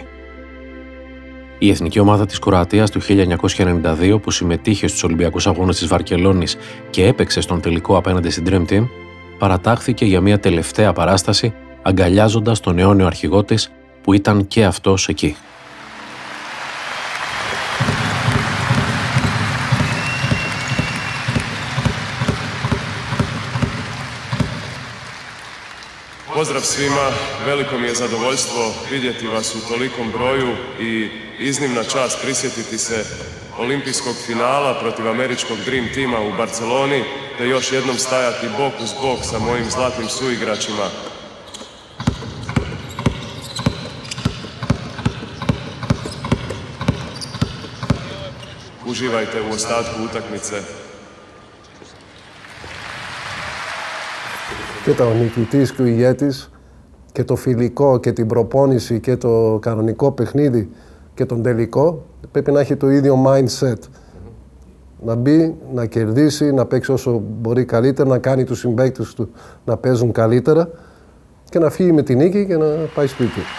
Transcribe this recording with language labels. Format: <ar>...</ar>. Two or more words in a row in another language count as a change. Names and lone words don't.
<el>Η εθνική ομάδα της Κροατίας του 1992, που συμμετείχε στους Ολυμπιακούς Αγώνες της Βαρκελόνης και έπαιξε στον τελικό απέναντι στην Dream Team, παρατάχθηκε για μια τελευταία παράσταση, αγκαλιάζοντας τον αιώνιο αρχηγό της, που ήταν και αυτός εκεί.</el> <hr>Pozdrav svima, veliko mi je zadovoljstvo vidjeti vas u tolikom broju i iznimna čast prisjetiti se olimpijskog finala protiv američkog Dream Teama u Barceloni, te još jednom stajati bok uz bok sa mojim zlatnim suigračima. Uživajte u ostatku utakmice.</hr> <el>Και ο νικητής και ο ηγέτης και το φιλικό και την προπόνηση και το κανονικό παιχνίδι και τον τελικό πρέπει να έχει το ίδιο mindset. Να μπει, να κερδίσει, να παίξει όσο μπορεί καλύτερα, να κάνει τους συμπαίκτες του να παίζουν καλύτερα και να φύγει με τη νίκη και να πάει σπίτι.</el>